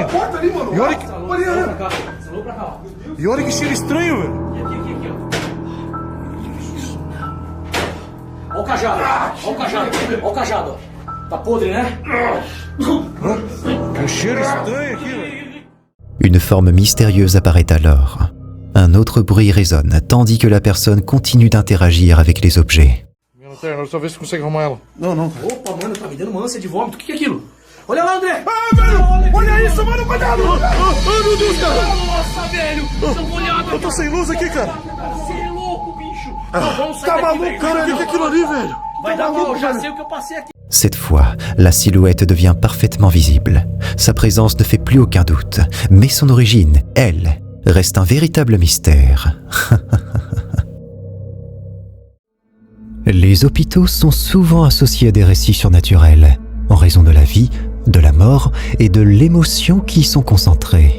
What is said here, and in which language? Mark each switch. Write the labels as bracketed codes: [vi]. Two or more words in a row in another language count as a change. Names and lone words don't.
[pt] Na porta ali, mano. E olha que... Olha, Salou pra cá, ó. E olha que cheiro estranho, velho. E aqui, ó. Olha o cajado. Olha o cajado. Olha o cajado, ó. Tá podre, né? Que cheiro estranho aqui, velho. [fr] Une forme mystérieuse apparaît alors. Un autre bruit résonne, tandis que la personne continue d'interagir avec les objets. [pt] Minha lanterna, só ver se consegue arrumar ela. Não. Opa, mano, tá me dando uma ânsia de vômito. O que é aquilo? Olha lá, André! Ah, velho! Olha isso, mano! Cuidado! Ai, meu Deus, cara! Nossa, velho! Dá uma olhada! Eu tô sem luz aqui, cara. Você é louco, bicho! Não, vamos sair Tá daqui, maluco, velho. cara? O que é aquilo ali, velho? Vai dar mal, eu já sei o que eu passei aqui. [fr] Cette fois, la silhouette devient parfaitement visible. Sa présence ne fait plus aucun doute, mais son origine, elle, reste un véritable mystère. Les hôpitaux sont souvent associés à des récits surnaturels, en raison de la vie, de la mort et de l'émotion qui y sont concentrées.